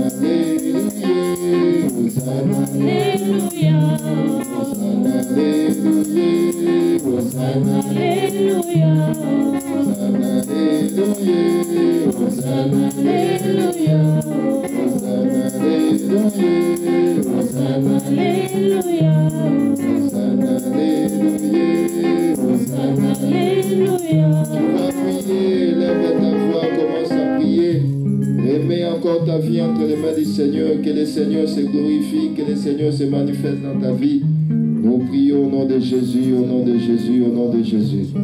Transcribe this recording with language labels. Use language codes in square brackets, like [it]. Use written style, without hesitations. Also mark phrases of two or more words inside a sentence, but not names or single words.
[fr] alléluia, Hosanna, alléluia, Hosanna, alléluia, Hosanna, alléluia, Hosanna, alléluia, Hosanna, alléluia, Hosanna, alléluia, Hosanna, alléluia, Hosanna, alléluia, Hosanna, alléluia. Tu vas prier, lève ta voix, commence à prier. Remets encore ta vie entre les mains du Seigneur, que le Seigneur se glorifie, que le Seigneur se manifeste dans ta vie. Nous prions au nom de Jésus, au nom de Jésus, au nom de Jésus.